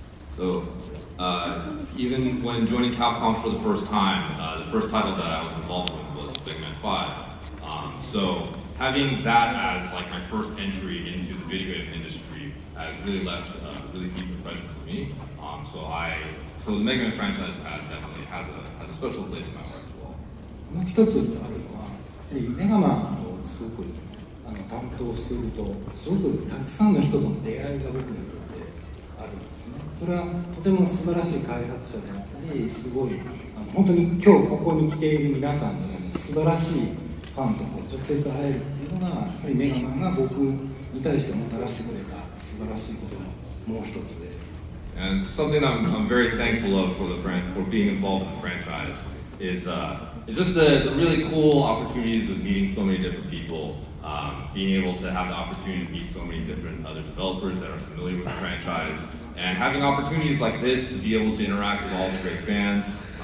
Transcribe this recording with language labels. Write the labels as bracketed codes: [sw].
[en] So, even when joining Capcom for the first time, the first title that I was involved in was Mega Man 5. So, having that as like my first entry into the video game industry has really left a really deep impression for me. So the Mega Man franchise definitely has a special place in my heart as well. [ja] もう一つあるのはやはりメガマンをすごく担当しているとすごくたくさんの人との出会いが僕にとってあるんですね。それはとても素晴らしい開発者であったり、すごい本当に今日ここに来ている皆さんのように素晴らしいファンとこう直接会えるっていうのがやはりメガマンが僕に対してもたらしてくれた素晴らしいことのもう一つです。 [en] And something I'm very thankful of for being involved in the franchise is just the really cool opportunities of meeting so many different people, being able to have the opportunity to meet so many different other developers that are familiar with the franchise, and having opportunities like this to be able to interact with all the great fans.